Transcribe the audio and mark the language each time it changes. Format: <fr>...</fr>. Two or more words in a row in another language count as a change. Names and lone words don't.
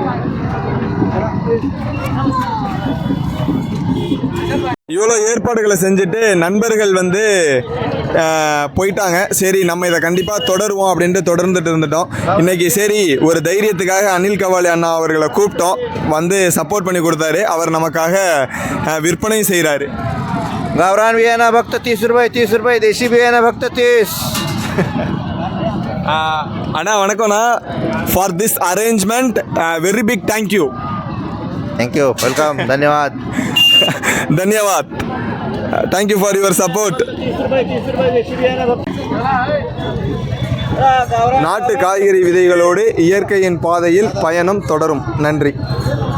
<ta>இவ்வளோ ஏற்பாடுகளை செஞ்சுட்டு நண்பர்கள் வந்து போயிட்டாங்க. சரி, நம்ம இதை கண்டிப்பாக தொடருவோம் அப்படின்ட்டு தொடர்ந்துட்டு இருந்துட்டோம். இன்றைக்கி சரி ஒரு தைரியத்துக்காக அனில் கவாலி அண்ணா அவர்களை கூப்பிட்டோம். வந்து சப்போர்ட் பண்ணி கொடுத்தாரு. அவர் நமக்காக விற்பனையும் செய்கிறாரு.</ta> <mr>गावरान बियाणं फक्त 30 रुपये, देशी बियाणं फक्त 30.</mr> <ta>அண்ணா வணக்கம்ண்ணா.</ta> <en>for this arrangement very big thank you. thank you, welcome,</en> <mr>धन्यवाद. धन्यवाद.</mr> <en>thank you for your support.</en> <ta>நாட்டு காய்கறி விதைகளோடு இயற்கையின் பாதையில் பயணம் தொடரும். நன்றி.</ta>